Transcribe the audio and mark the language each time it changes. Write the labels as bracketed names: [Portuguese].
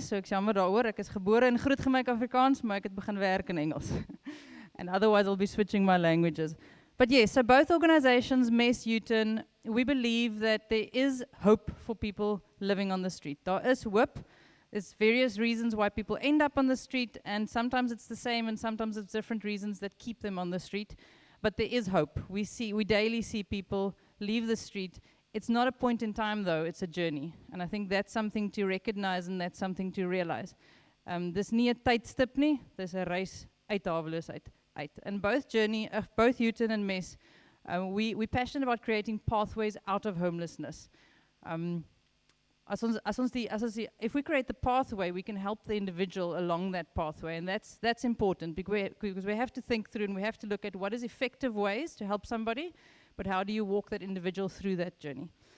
[Afrikaans] So ek jammer daaroor, ek is gebore en grootgemaak Afrikaans, maar ek het begin werk in Engels. [English] And otherwise I'll be switching my languages. But yes, so both organizations, MES, Houghton, we believe that there is hope for people living on the street. There is hope. There's various reasons why people end up on the street, and sometimes it's the same and sometimes it's different reasons that keep them on the street. But there is hope. We daily see people leave the street. It's not a point in time though, it's a journey. And I think that's something to recognize and that's something to realize. [Afrikaans] Dis nie 'n tydstip nie, dis 'n reis uit haweloosheid uit. [English] And both Houghton and MES, we're passionate about creating pathways out of homelessness. If we create the pathway, we can help the individual along that pathway, and that's important because we have to think through and we have to look at what is effective ways to help somebody, but how do you walk that individual through that journey?